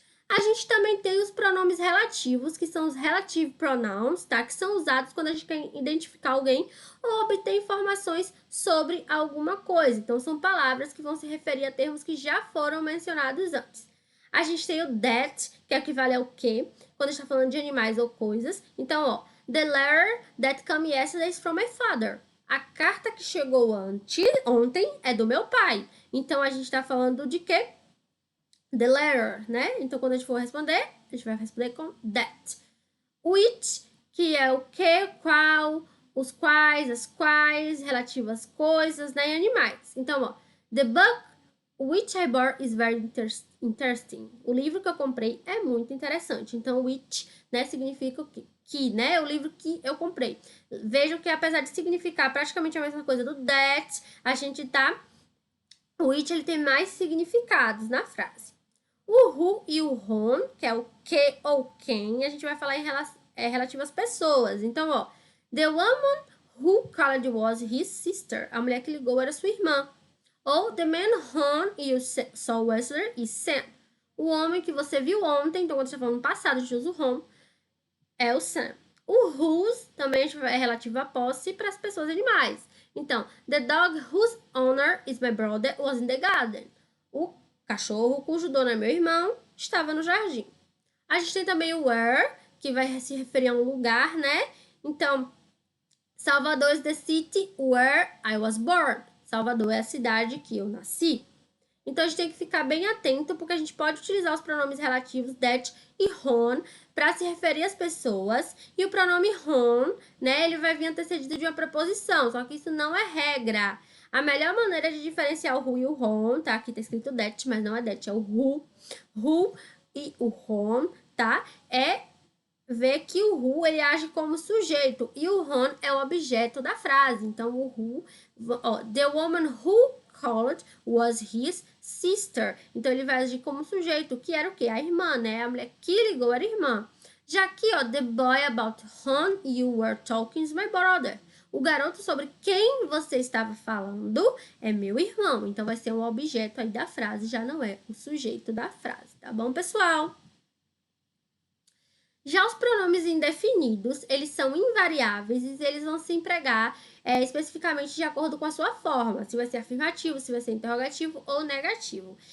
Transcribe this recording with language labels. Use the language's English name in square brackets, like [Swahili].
[Portuguese] A gente também tem os pronomes relativos, que são os relative pronouns, tá? Que são usados quando a gente quer identificar alguém ou obter informações sobre alguma coisa. Então, são palavras que vão se referir a termos que já foram mencionados antes. A gente tem o that, que equivale ao que, quando a gente tá falando de animais ou coisas. [English] Então, ó, the letter that came yesterday is from my father. [Portuguese] A carta que chegou ontem é do meu pai. Então, a gente está falando de quê? [English] The letter, [Portuguese] né? Então, quando a gente for responder, a gente vai responder com that. Which, que é o que, qual, os quais, as quais, relativas coisas, né? E animais. [English] Então, ó, the book which I bought is very interesting. [Portuguese] O livro que eu comprei é muito interessante. Então, which, né, significa o quê? Que, né? O livro que eu comprei. Vejam que apesar de significar praticamente a mesma coisa do that, a gente tá... O which, ele tem mais significados na frase. O who e o whom, que é o que ou quem, a gente vai falar em relativo às pessoas. [English] Então, ó, the woman who called was his sister. [Portuguese] A mulher que ligou era sua irmã. [English] Ou the man whom you saw yesterday is Sam. [Portuguese] O homem que você viu ontem, então quando você está falando no passado, a gente usa o whom, é o Sam. O whose também é relativo à posse para as pessoas e animais. [English] Então, the dog whose owner is my brother was in the garden. [Portuguese] O cachorro cujo dono é meu irmão estava no jardim. A gente tem também o where, que vai se referir a um lugar, né? [English] Então, Salvador is the city where I was born. [Portuguese] Salvador é a cidade que eu nasci. Então, a gente tem que ficar bem atento, porque a gente pode utilizar os pronomes relativos that e whom para se referir às pessoas. E o pronome whom, né, ele vai vir antecedido de uma preposição, só que isso não é regra. A melhor maneira de diferenciar o who e o whom, tá? Aqui tá escrito that, mas não é that, é o who. Who e o whom, tá? É ver que o who, ele age como sujeito e o whom é o objeto da frase. Então, o who, ó, [English] the woman who called was his sister. [Portuguese] Então, ele vai agir como sujeito, que era o quê? A irmã, né? A mulher que ligou era a irmã. Já aqui, ó, [English] the boy about whom you were talking is my brother. [Portuguese] O garoto sobre quem você estava falando é meu irmão. Então, vai ser um objeto aí da frase, já não é o sujeito da frase, tá bom, pessoal? Já os pronomes indefinidos, eles são invariáveis e eles vão se empregar especificamente de acordo com a sua forma, se vai ser afirmativo, se vai ser interrogativo ou negativo.